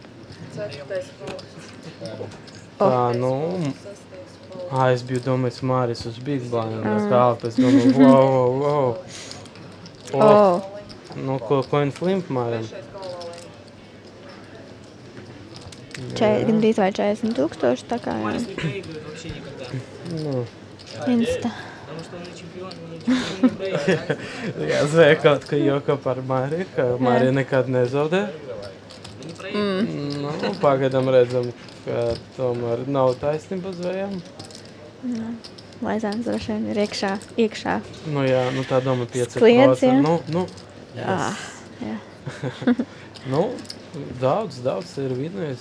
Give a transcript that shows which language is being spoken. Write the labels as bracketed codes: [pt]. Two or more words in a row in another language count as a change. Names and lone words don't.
[lv] Tā, nu, es biju domājis Māris uz [en] Big Blind, [lv] es domāju, wow. Nu, [en] coin flip [lv] Mārim. Gandrīz vai 40 000, tā kā jā. [ru] Не проигрывает вообще никогда. [lv] Nu, Insta. [ru] Потому что он и чемпион, и не проигрывает. [lv] jā, zvēja kaut ka joka par Māri, ka Māri nekad nezaudē. [ru] Не проигрывает. [lv] Nu, pagaidām redzam, ka tomēr nav taisnība zvējām. Laizāns droši vien ir iekšā. Nu jā, nu tā doma 5%. Klients, jā. Jā. Nu, daudz ir vidējis.